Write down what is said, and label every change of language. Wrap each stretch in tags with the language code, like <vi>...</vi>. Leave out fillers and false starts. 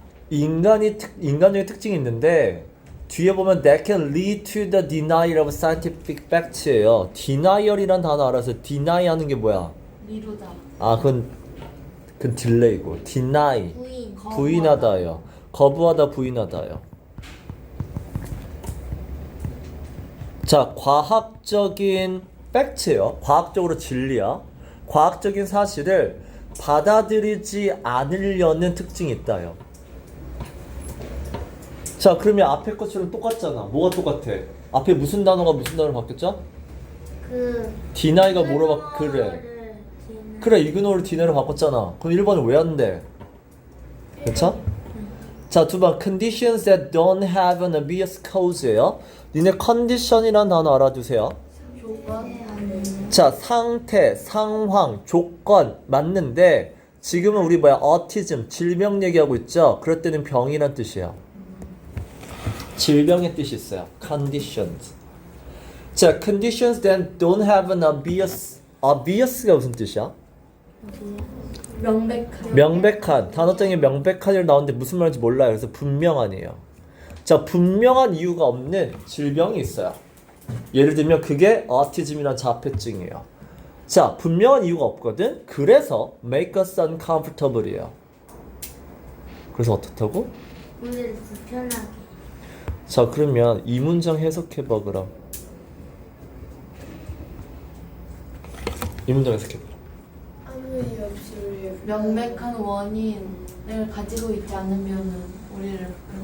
<ko>인간의 특징이 있는데 뒤에 보면</ko> <en>that can lead to the denial of scientific facts예요.</en> <ko>denial이란 단어 알아서 deny 하는 게 뭐야? 미루다. 아, 그건 딜레이고. deny 부인. 부인하다요. 거부하다, 부인하다요. 자, 과학적인 팩트예요. 과학적으로 진리야. 과학적인 사실을 받아들이지 않으려는 특징이 있다요. 자, 그러면 앞에 것처럼 똑같잖아. 뭐가 똑같아? 앞에 무슨 단어가 무슨 단어로 바뀌었죠? 디나이가 뭐로 그래. 그래, 이그노를 디나이로 바꿨잖아. 그럼 1번은 왜 안 돼? 그쵸? 자, 두 번</ko> <en>conditions that don't have an obvious cause예요.</en> <ko>니네 condition이란 단어 알아두세요. 자, 상태, 상황, 조건 맞는데 지금은 우리 뭐야? autism, 질병 얘기하고 있죠? 그럴 때는 병이란 뜻이에요. 질병의 뜻이 있어요. conditions.</ko> <en>자, conditions that don't have an obvious가</en> <ko>무슨 뜻이야? 명백한. 단어장에 명백한이라 나오는데 무슨 말인지 몰라요. 그래서 분명한이에요. 자, 분명한 이유가 없는 질병이 있어요. 예를 들면 그게 autism이란 자폐증이에요. 자, 분명한 이유가 없거든. 그래서</ko> <en>make us uncomfortable이에요.</en> <ko>그래서 어떻다고? 우리를 불편하게. 자, 그러면 이 문장 해석해봐. 그럼 이 문장 해석해봐. 아무 이유 없이 우리 명백한 원인을 가지고 있지 않으면 우리를</ko>